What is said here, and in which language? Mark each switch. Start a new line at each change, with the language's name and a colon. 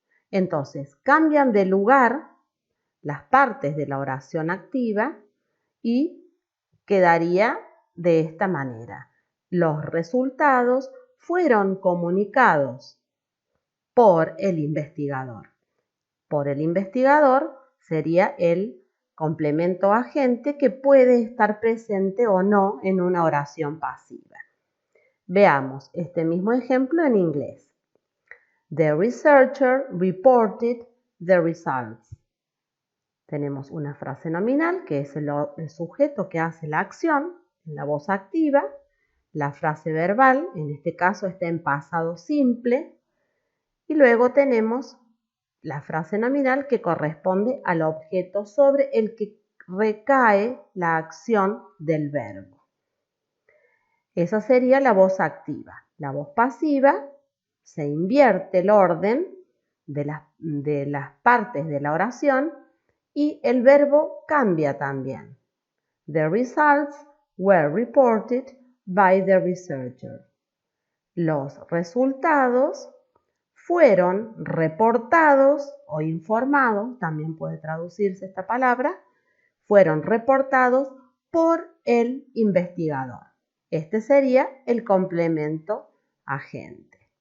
Spanish: Entonces, cambian de lugar las partes de la oración activa y quedaría de esta manera: los resultados fueron comunicados por el investigador. Por el investigador sería el complemento agente que puede estar presente o no en una oración pasiva. Veamos este mismo ejemplo en inglés.
English: The researcher reported the results.
Spanish: Tenemos una frase nominal, que es el sujeto que hace la acción en la voz activa. La frase verbal, en este caso, está en pasado simple. Y luego tenemos la frase nominal, que corresponde al objeto sobre el que recae la acción del verbo. Esa sería la voz activa. La voz pasiva, se invierte el orden de las partes de la oración y el verbo cambia también.
English: The results were reported by the researcher.
Spanish: Los resultados fueron reportados o informados, también puede traducirse esta palabra, fueron reportados por el investigador. Este sería el complemento agente.